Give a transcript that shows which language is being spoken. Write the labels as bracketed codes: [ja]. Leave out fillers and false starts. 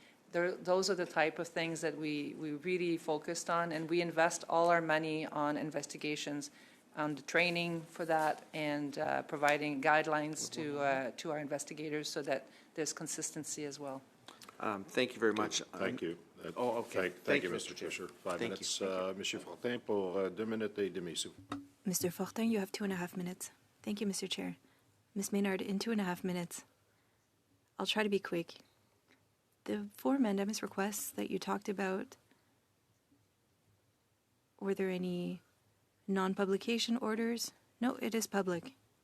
[en] Those are the type of things that we really focused on, and we invest all our money on investigations, on the training for that, and providing guidelines to our investigators so that there's consistency as well. Thank you very much. Thank you. Oh, okay. Thank you, Mr. Fisher. 5 Thank you. minutes. [fr] Monsieur Fortin pour 2 minutes et demie. [en] Mr. Fortin, you have 2.5 minutes. Thank you, Mr. Chair. Ms. Maynard, in 2.5 minutes. I'll try to be quick. The 4 mandamus requests that you talked about, were there any non-publication orders? No, it is public.